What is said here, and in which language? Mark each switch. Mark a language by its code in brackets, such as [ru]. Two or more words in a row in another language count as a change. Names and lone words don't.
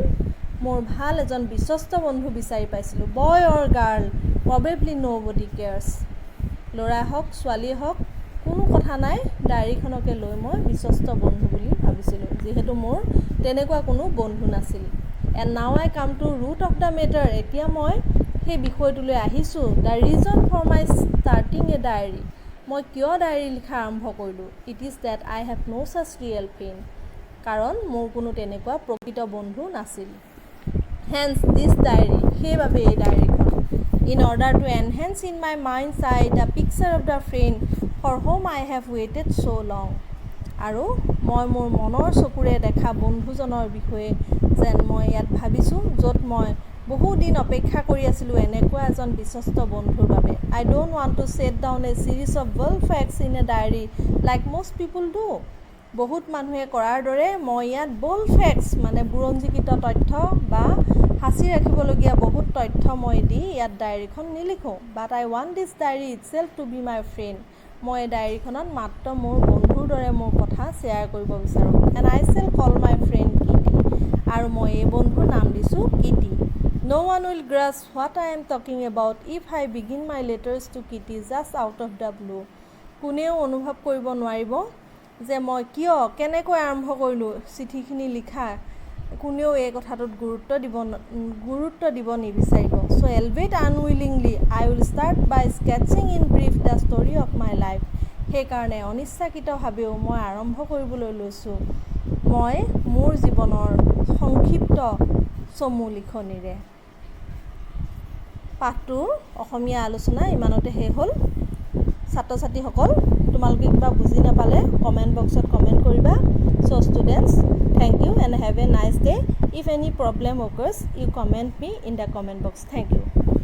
[as] মোৰ ভাল এজন বিশ্বস্ত বন্ধু বিচাৰি পাইছিলোঁ [en] boy or girl probably no body cares [as] ল'ৰাই হওক ছোৱালীয়ে হওক কোনো কথা নাই ডায়েৰীখনকে লৈ মই বিশ্বস্ত বন্ধু বুলি ভাবিছিলোঁ যিহেতু মোৰ তেনেকুৱা কোনো বন্ধু নাছিল [en] and now I come to root of the matter [as] এতিয়া মই সেই বিষয়টোলৈ আহিছোঁ [en] the reason for my starting a diary [as] মই কিয় ডায়েৰী লিখা আৰম্ভ কৰিলোঁ [en] it is that I have no such real friend [as] কাৰণ মোৰ কোনো তেনেকুৱা প্ৰকৃত বন্ধু নাছিল [en] hence this diary [as] সেইবাবে এই ডায়েৰীখন [en] in order to enhance in my mind's eye the picture of the friend for whom I have waited so long [as] আৰু মই মোৰ মনৰ চকুৰে দেখা বন্ধুজনৰ বিষয়ে যেন মই ইয়াত ভাবিছোঁ য'ত মই বহুদিন অপেক্ষা কৰি আছিলোঁ এনেকুৱা এজন বিশ্বস্ত বন্ধুৰ বাবে I [en] don't want to set down a series of bold facts in a diary like most people do [as] বহুত মানুহে কৰাৰ দৰে মই ইয়াত [en] bold facts [as] মানে বুৰঞ্জীকৃত তথ্য বা সাঁচি ৰাখিবলগীয়া বহুত তথ্য মই দি ইয়াত ডায়েৰীখন নিলিখোঁ [en] but I want this diary itself to be my friend [as] মই এই ডায়েৰীখনত মাত্ৰ মোৰ বন্ধুৰ দৰে মোৰ কথা শ্বেয়াৰ কৰিব বিচাৰোঁ [en] and I shall call my friend Kitty [as] আৰু মই এই বন্ধুৰ নাম দিছোঁ কিটি [en] No one will grasp what I am talking about if I begin my letters to Kitty just out of the blue. [as] কোনেও অনুভৱ কৰিব নোৱাৰিব যে মই কেনেকৈ আৰম্ভ কৰিলোঁ চিঠিখিনি লিখা কোনেও এই কথাটোত গুৰুত্ব দিব নিবিচাৰিব [en] so albeit unwillingly I will start by sketching in brief the story of my life [as] সেইকাৰণে অনিচ্ছাকৃতভাৱেও মই আৰম্ভ কৰিবলৈ লৈছোঁ মই মোৰ জীৱনৰ সংক্ষিপ্ত চমু লিখনিৰে পাঠটোৰ অসমীয়া আলোচনা ইমানতে শেষ হ'ল ছাত্ৰ ছাত্ৰীসকল তোমালোকে কিবা বুজি নাপালে কমেণ্ট বক্সত কমেণ্ট কৰিবা [en] so students thank you and have a nice day if any problem occurs you comment me in the comment box thank you